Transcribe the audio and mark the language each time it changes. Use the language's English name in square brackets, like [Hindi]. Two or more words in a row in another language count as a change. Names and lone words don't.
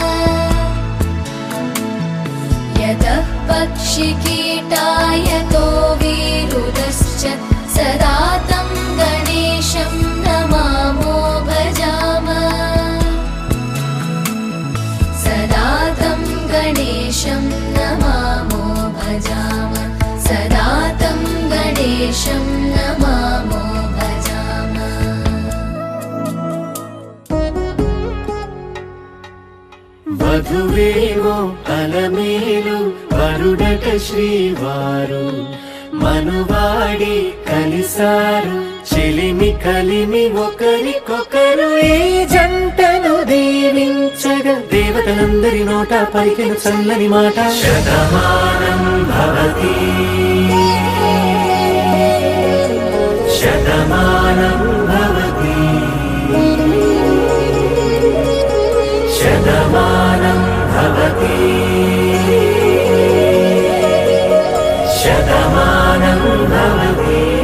[Sanskrit] यतः पक्षिकीटा यतो विरुदश्च सदा तं गणेशं नमामो भजामः। सदा तं गणेशं नमामो भजामः। सदा तं गणेशं नमामो भजामः। [Telugu] వధువేవో అలమేలు వరుడట శ్రీవారు మనువాడి కలిసారు చెలిమి కలిమి ఒకరికొకరు ఈ జంటను దీవించగా దేవతలందరి నోట పలికిన చల్లని మాట [Sanskrit] శతమానం భవతి శతమానం భవతి శతమానం భవతి శతమానం భవతి।